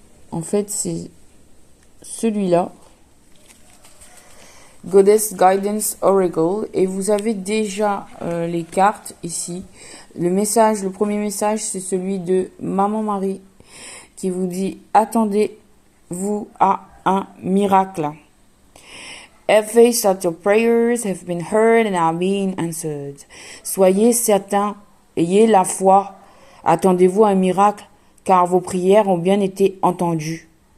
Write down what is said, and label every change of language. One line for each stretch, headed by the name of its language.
French: En fait, c'est celui-là, Goddess Guidance Oracle, et vous avez déjà les cartes ici. Le premier message, c'est celui de Maman Marie qui vous dit attendez-vous à un miracle.
English: Have faith that your prayers have been heard and are being answered.
French: Soyez certains, ayez la foi, attendez-vous à un miracle, car vos prières ont bien été entendues.